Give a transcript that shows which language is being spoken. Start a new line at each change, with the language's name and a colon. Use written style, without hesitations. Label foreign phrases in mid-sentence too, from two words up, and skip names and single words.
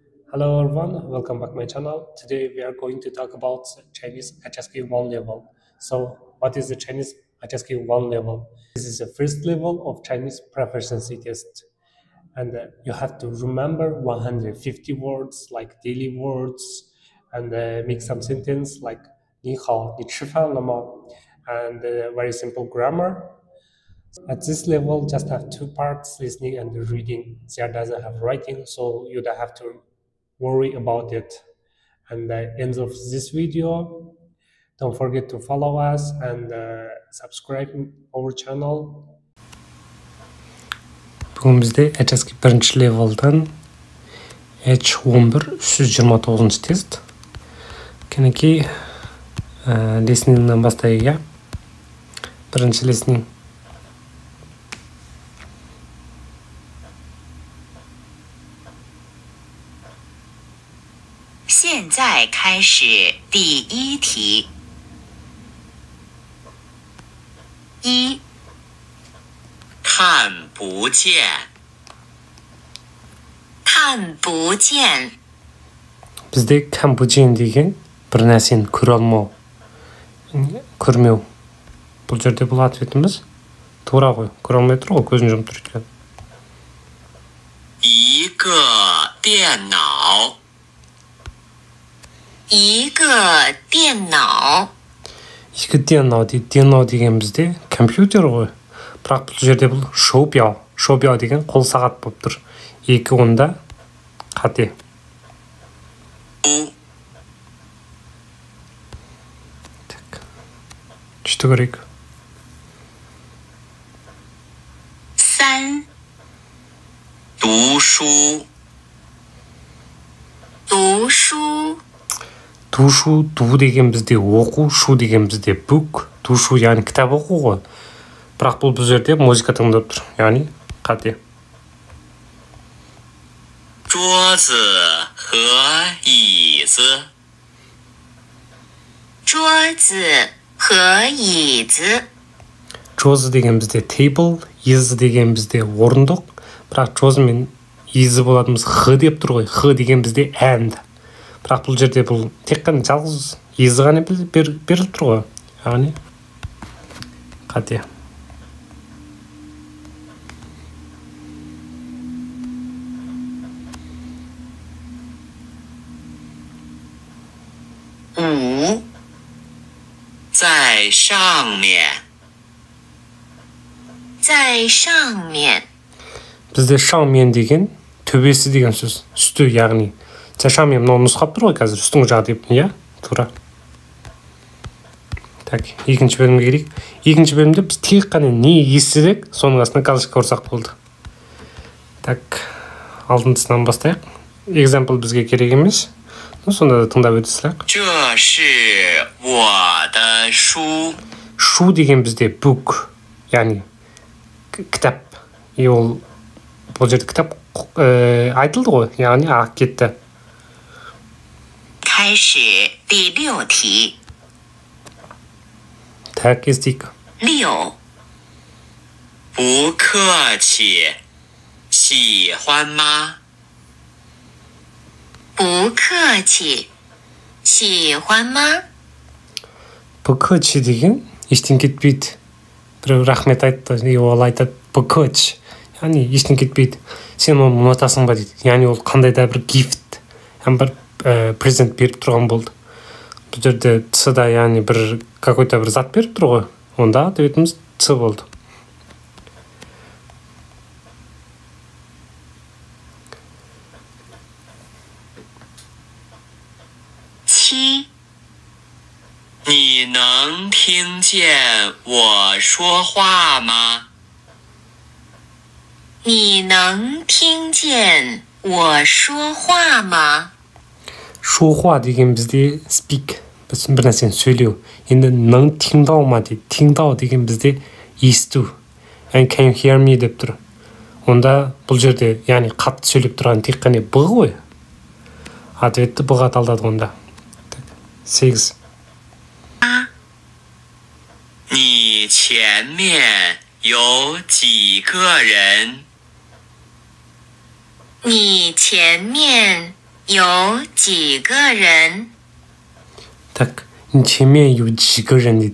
English: Hello everyone, welcome back to my channel. Today we are going to talk about Chinese HSK 1 level. So what is the Chinese HSK 1 level? This is the first level of Chinese proficiency test. And you have to remember 150 words like daily words and make some sentence like
Chinese: 你好,你吃饭了吗?
English: And very simple grammar. At this level, just have two parts, listening and reading. There doesn't have writing, so you don't have to worry about it. And the end of this video, don't forget to follow us and subscribe our channel.
Kazakh: Бүгін бізде HSK 1 левелдан H11 329 тест. Кенекей listening'нан бастайық, иә? Бірінші listening.
Chinese: 现在开始第一题。一，看不见，看不见。
Kazakh: Бізде камбуджен деген бір нәрсені көре алмау, көрмеу. Бұл жерде бұл ответіміз тура ғой, көре алмай тұр ғой, көзін жұмып тұр екен.
Chinese: 一个电脑，一个电脑。
Kazakh: Екі денау дейді. Денау деген бізде компьютер ғой. Бірақ бұл жерде бұл шоупяу. Шоупяу деген қол сағат болып тұр. Екі онда қате. Так. Үшті көрейік.
Chinese: 三，读书，读书。
Kazakh: Душу, ду деген бізде оқу, шу деген бізде бук. Душу, яғни кітап оқу ғой. Бірақ бұл жерде музыка тыңдап тұр. Яғни қате.
Chinese: 桌子和椅子，桌子和椅子。
Kazakh: Джозы деген бізде table, easy деген бізде орындық. Бірақ джозы мен easy болатымыз х деп тұр ғой. Х деген бізде and. Бірақ бұл жерде бұл тек қана жалғыз easy ғана беріліп тұр ғой. Яғни қате.
Chinese: 五，在上面，在上面。
Kazakh: Бізде шаңмен деген төбесі деген сөз. Үсті, яғни шаңмен мынау нұсқап тұр ғой қазір, үстіңгі жағы деп, иә? Тура. Так, екінші бөлімге керек. Екінші бөлімде біз тек қана не естідік, соның астына галочка ұрсақ болды. Так, алтыншысынан бастайық. Example бізге керек емес. Сонда да тыңдап өтсек.
Chinese: 这是我的书。
Kazakh: Шу деген бізде book, яғни кітап. Ол бұл жерде кітап айтылды ғой, яғни ақ кетті.
Chinese: 开始第六题。
Kazakh: Так, естейік.
Chinese: 六，不客气，喜欢吗？不客气，喜欢吗？
Kazakh: Букөч деген ештен кетпейді. Біреу рахмет айтты, ол айтады букөч. Яғни ештен кетпейді. Сен оны ұнатасың ба дейді. Яғни ол қандай да бір гифт, бір презент беріп тұрған болды. Бұл жерде ц-да, яғни бір какой-то бір зат беріп тұр ғой. Онда ответіміз ц болды. Чи.
Chinese: 你能听见我说话吗？你能听见我说话吗？
Kazakh: Шуға деген бізде speak, біз бір нәрсені сөйлеу. Енді нің тыңдау ма дейді. Тыңдау деген бізде есту.
English: And can you hear me
Kazakh: деп тұр. Онда бұл жерде, яғни қатты сөйлеп тұрған тек қана б ғой. Ответті б-ға талдады онда. 8.
Chinese: 你前面有几个人？你前面有几个人？
Kazakh: Так,
Chinese: 前面有几个人
Kazakh: дейді.